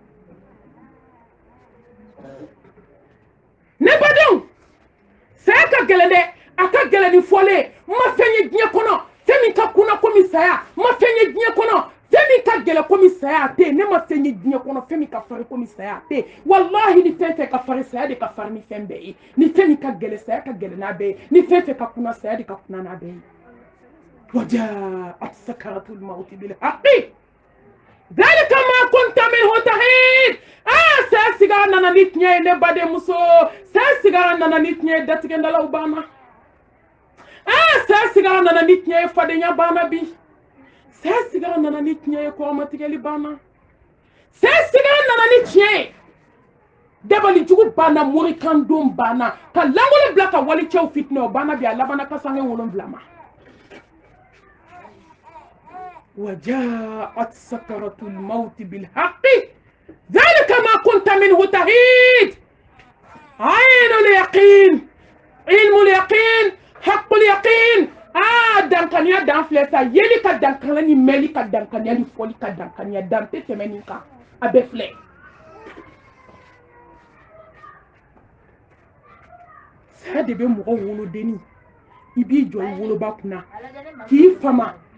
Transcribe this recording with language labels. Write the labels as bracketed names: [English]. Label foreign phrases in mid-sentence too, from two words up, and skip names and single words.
[Bambara] ne badenw saya ka gɛlɛn dɛ a ka gɛlɛn ni fɔlen n ma fɛn ye diɲɛ kɔnɔ fɛn min ka kunna komi saya n ma fɛn ye diɲɛ kɔnɔ fɛn min ka gɛlɛn komi saya tɛ yen ne ma fɛn ye diɲɛ kɔnɔ fɛn min ka farin komi saya tɛ yen walahi ni fɛn fɛn ka farin saya de ka farin ni fɛn bɛɛ ye ni fɛn min ka gɛlɛn saya ka gɛlɛn n'a bɛɛ ye ni fɛn fɛn ka kunna saya de ka kunna n'a bɛɛ ye [Arabic] وجاءت سكرة الموت بالحق ذلك ما كنت منه تحيد [Bambara] saya sigara nana ni tiɲɛ ye ne badenmuso saya sigara nana ni tiɲɛ ye datigɛndalaw banna saya sigara nana ni tiɲɛ ye fadenya banna bi saya sigara nana ni tiɲɛ ye kɔrɔmatigɛli banna saya sigara nana ni tiɲɛ ye dabali jugu banna morikan don banna ka langolo bila ka wali cɛw fitinɛ o banna bi a labanna ka sange 7 ma [Arabic] وجاءت سكرة الموت بالحق ذلك ما كنت منه تحيد عين اليقين علم اليقين حق اليقين [Bambara] dankaniya dan filɛ sa yeli ka dankaniya ni mɛli ka dankaniya ni fɔli ka dankaniya dan tɛ tɛmɛ nin kan a bɛɛ filɛ saya de bɛ mɔgɔ wolodenni i b'i jɔ i woloba kunna k'i fama